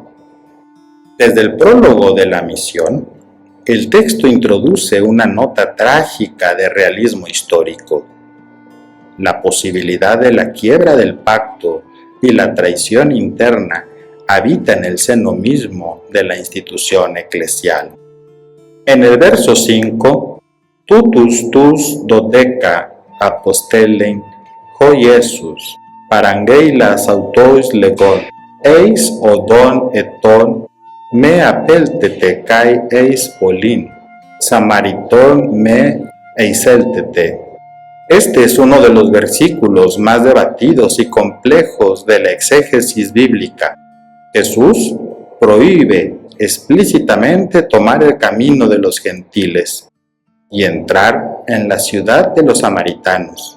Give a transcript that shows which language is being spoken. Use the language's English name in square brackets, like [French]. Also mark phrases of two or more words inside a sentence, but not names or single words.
[Spanish] Desde el prólogo de la misión, el texto introduce una nota trágica de realismo histórico. La posibilidad de la quiebra del pacto y la traición interna habita en el seno mismo de la institución eclesial. En el verso 5, [Greek] τούτους τοὺς δώδεκα ἀπέστειλεν ὁ Ἰησοῦς, παραγγείλας αὐτοῖς λέγων, εἰς ὁδὸν ἐθνῶν μὴ ἀπέλθητε καὶ εἰς πόλιν Σαμαριτῶν μὴ εἰσέλθητε. [Spanish] Este es uno de los versículos más debatidos y complejos de la exégesis bíblica. Jesús prohíbe explícitamente tomar el camino de los gentiles y entrar en la ciudad de los samaritanos.